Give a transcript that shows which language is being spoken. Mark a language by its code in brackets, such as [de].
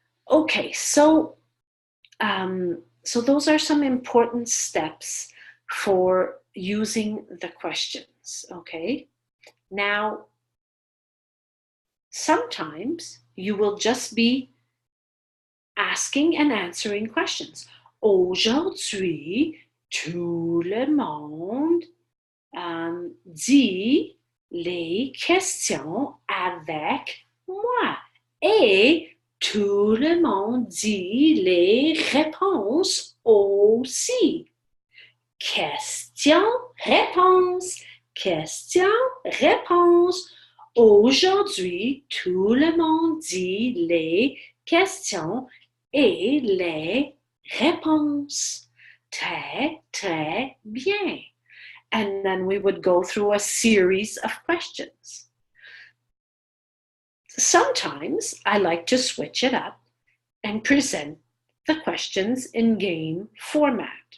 [en] Okay, so those are some important steps for using the questions, okay? Now, sometimes you will just be asking and answering questions. [fr] Aujourd'hui, tout le monde dit les questions avec moi et tout le monde dit les réponses aussi. Question, réponse, question, réponse. Aujourd'hui, tout le monde dit les questions et les réponses. Très, très bien. [en] And then we would go through a series of questions. Sometimes I like to switch it up and present the questions in game format.